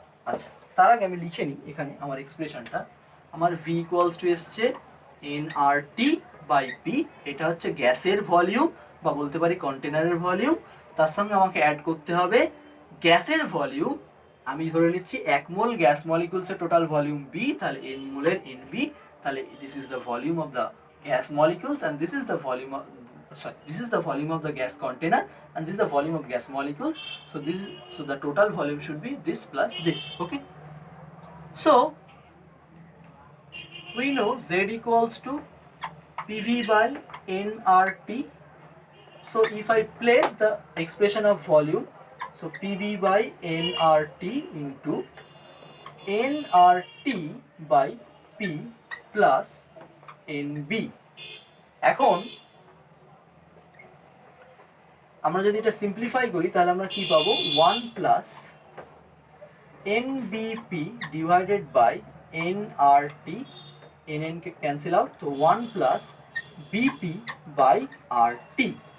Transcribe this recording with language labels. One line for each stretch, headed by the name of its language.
Bangla: আচ্ছা, তার আগে আমি লিখে নিই এখানে আমার এক্সপ্রেশনটা। আমার ভি ইকুয়ালস টু এসছে N আর T by P, এটা হচ্ছে গ্যাসের ভলিউম বা বলতে পারি কন্টেনারের ভলিউম, তার সঙ্গে আমাকে অ্যাড করতে হবে গ্যাসের ভলিউম। আমি ধরে নিচ্ছি 1 মোল গ্যাস মলিকুলসের টোটাল ভলিউম বি, তাহলে
English: N মোলের n B, তাহলে this is the volume of the gas molecules and this is the volume of this is the volume of the gas container and this is the volume of gas molecules. So the total volume should be this plus this. Okay, so we know Z equals to PV by nRT. So if I place the expression of volume, so PV by nRT into nRT by P plus NB.
Bangla: এখন আমরা যদি এটা simplify করি তাহলে আমরা কি পাবো, 1 plus এনবিপি divided by nRT, N K cancel out, তো 1 প্লাস বিপি বাই আরটি।